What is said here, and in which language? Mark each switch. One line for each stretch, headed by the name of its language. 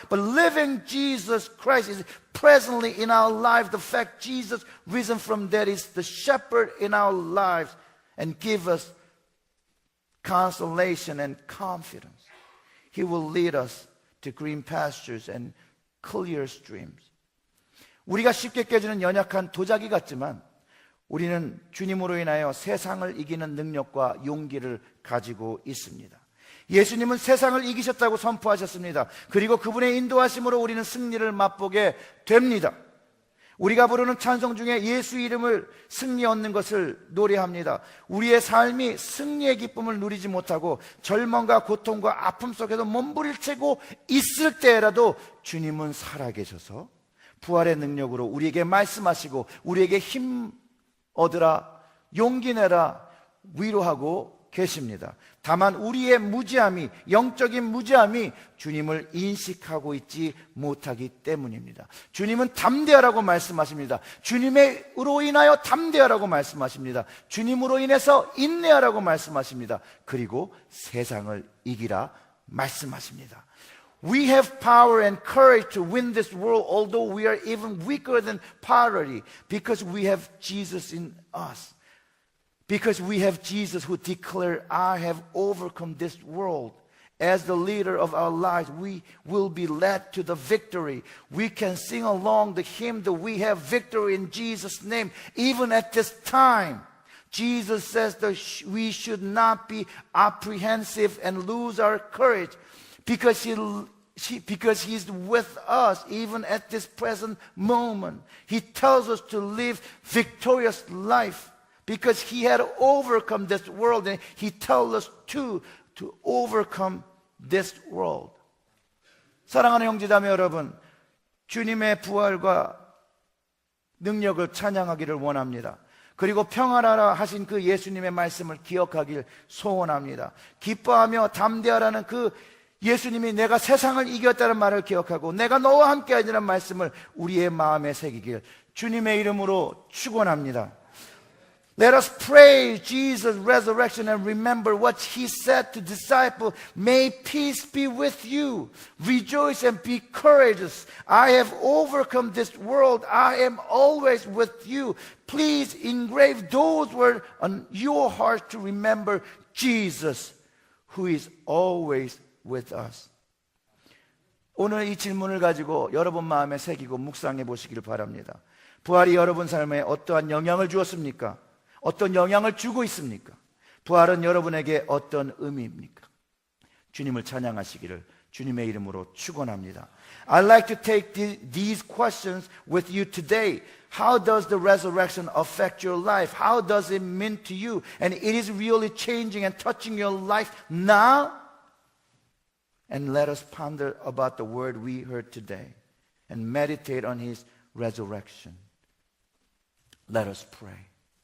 English: But living Jesus Christ is presently in our life. The fact Jesus risen from dead is the shepherd in our lives and give us consolation and confidence. He will lead us to green pastures and clear streams.
Korean: 우리가 쉽게 깨지는 연약한 도자기 같지만 우리는 주님으로 인하여 세상을 이기는 능력과 용기를 가지고 있습니다. 예수님은 세상을 이기셨다고 선포하셨습니다. 그리고 그분의 인도하심으로 우리는 승리를 맛보게 됩니다. 우리가 부르는 찬송 중에 예수 이름을 승리 얻는 것을 노래합니다. 우리의 삶이 승리의 기쁨을 누리지 못하고 절망과 고통과 아픔 속에서 몸부림치고 있을 때라도 주님은 살아계셔서 부활의 능력으로 우리에게 말씀하시고 우리에게 힘 얻으라, 용기 내라, 위로하고 계십니다. 다만 우리의 무지함이, 영적인 무지함이 주님을 인식하고 있지 못하기 때문입니다. 주님은 담대하라고 말씀하십니다. 주님으로 인하여 담대하라고 말씀하십니다. 주님으로 인해서 인내하라고 말씀하십니다. 그리고 세상을 이기라 말씀하십니다.
English: We have power and courage to win this world, although we are even weaker than pottery, because we have Jesus in us. Because we have Jesus who declared, I have overcome this world. As the leader of our lives, we will be led to the victory. We can sing along the hymn that we have victory in Jesus' name, even at this time. Jesus says that we should not be apprehensive and lose our courage because He's with us even at this present moment. He tells us to live victorious life because He had overcome this world, and He tells us to overcome this world.
Korean: 사랑하는 형제자매 여러분, 주님의 부활과 능력을 찬양하기를 원합니다. 그리고 평안하라 하신 그 예수님의 말씀을 기억하길 소원합니다. 기뻐하며 담대하라는 그 예수님이 내가 세상을 이겼다는 말을 기억하고 내가 너와 함께하리라는 말씀을 우리의 마음에 새기길 주님의 이름으로 축원합니다.
English: Let us praise Jesus' resurrection and remember what He said to disciples. May peace be with you. Rejoice and be courageous. I have overcome this world. I am always with you. Please engrave those words on your heart to remember Jesus, who is always with us.
Korean: 오늘 이 질문을 가지고 여러분 마음에 새기고 묵상해 보시길 바랍니다. 부활이 여러분 삶에 어떠한 영향을 주었습니까? 어떤 영향을 주고 있습니까? 부활은 여러분에게 어떤 의미입니까? 주님을 찬양하시기를 주님의 이름으로 축원합니다.
English: I'd like to take these questions with you today. How does the resurrection affect your life? How does it mean to you? And it is really changing and touching your life now? And let us ponder about the word we heard today and meditate on His resurrection. Let us pray.